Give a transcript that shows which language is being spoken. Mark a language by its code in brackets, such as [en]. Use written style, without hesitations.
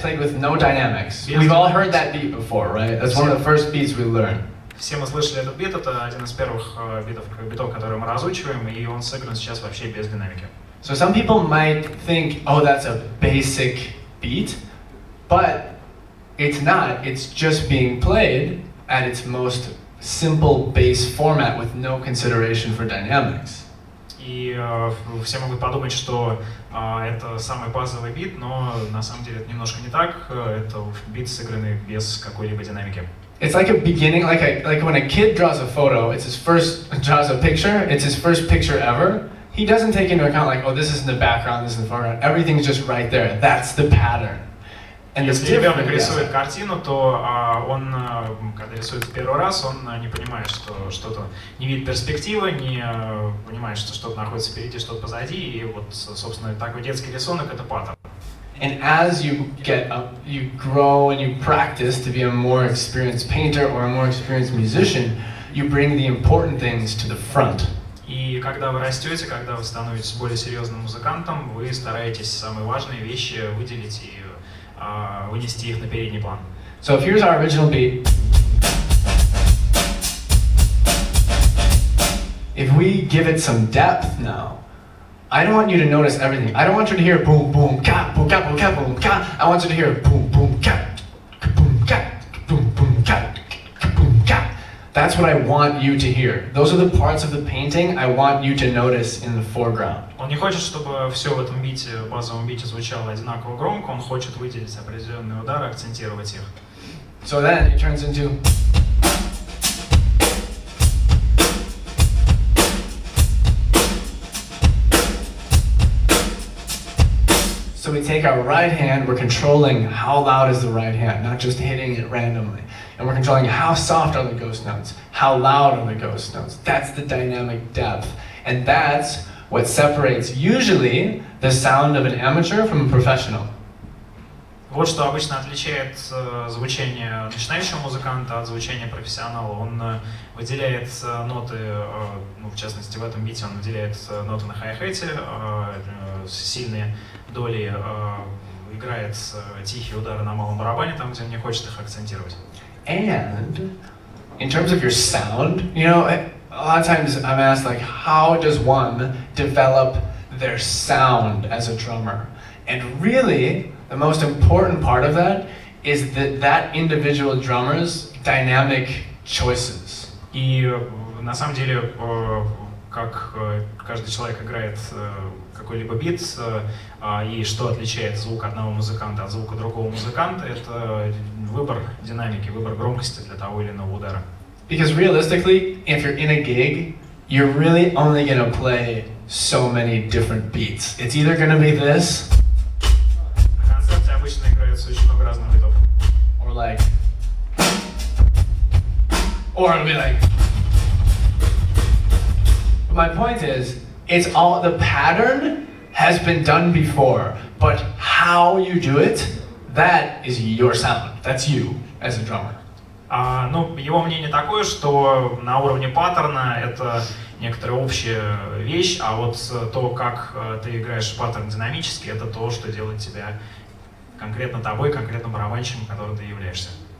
[en] Played with no dynamics. We've all heard that beat before, right? That's one of the first beats we learn. [ru] Все мы слышали этот бит, это один из первых битов, которые мы разучиваем, и он сыгран сейчас вообще без динамики. [en] So some people might think, oh, that's a basic beat, but it's not. It's just being played at its most simple bass format with no consideration for dynamics. [ru] И все могут подумать, что это самый базовый бит, но на самом деле это немножко не так. Это бит, сыгранный без какой-либо динамики. [en] It's like a beginning, like when a kid draws a photo, draws a picture, it's his first picture ever. He doesn't take into account like, oh, this is in the background, this is in the foreground. Everything's just right there. That's the pattern. And [ru] если ребенок рисует картину, то он, когда рисует в первый раз, он не понимает, что что-то не видит перспективы, не понимает, что что-то находится впереди, что-то позади, и вот, собственно, такой детский рисунок — это паттерн. [en] And as you get up, you grow and you practice to be a more experienced painter or a more experienced musician, you bring the important things to the front. [ru] И когда вы растете, когда вы становитесь более серьезным музыкантом, вы стараетесь самые важные вещи выделить и вынести их на передний план. [en] So if here's our original beat. If we give it some depth now, I don't want you to notice everything. I don't want you to hear boom, boom, ka, boom, ka, boom, ka, boom, ka. I want you to hear boom, boom, ka, boom, ka, boom, boom, ka, boom, ka. That's what I want you to hear. Those are the parts of the painting I want you to notice in the foreground. [ru] Он не хочет, чтобы все в этом бите, базовом бите звучало одинаково громко, он хочет выделить определенные удары, акцентировать их. [en] So then it turns into... So we take our right hand, we're controlling how loud is the right hand, not just hitting it randomly. And we're controlling how soft are the ghost notes, how loud are the ghost notes. That's the dynamic depth. And that's what separates usually the sound of an amateur from a professional. [ru] Вот что обычно отличает звучание начинающего музыканта от звучания профессионала. Он выделяет ноты, ну, в частности в этом бите он выделяет ноты на хай-хете, сильные доли, играет тихие удары на малом барабане, там, где он не хочет их акцентировать. [en] And in terms of your sound, you know, a lot of times I'm asked, like, how does one develop their sound as a drummer? And really, the most important part of that is that individual drummer's dynamic choices. [ru] И на самом деле, как каждый человек играет какой-либо бит, и что отличает звук одного музыканта от звука другого музыканта, это выбор динамики, выбор громкости для того или иного удара. [en] Because realistically, if you're in a gig, you're really only going to play so many different beats. It's either going to be this, [ru] На концерте обычно играется очень много разных битов. [en] or like, or it'll be like. But my point is, it's all, the pattern has been done before, but how you do it, that is your sound. That's you as a drummer. [ru] Ну, его мнение такое, что на уровне паттерна это некоторая общая вещь, а вот то, как ты играешь паттерн динамически, это то, что делает тебя конкретно тобой, конкретно барабанщиком, которым ты являешься.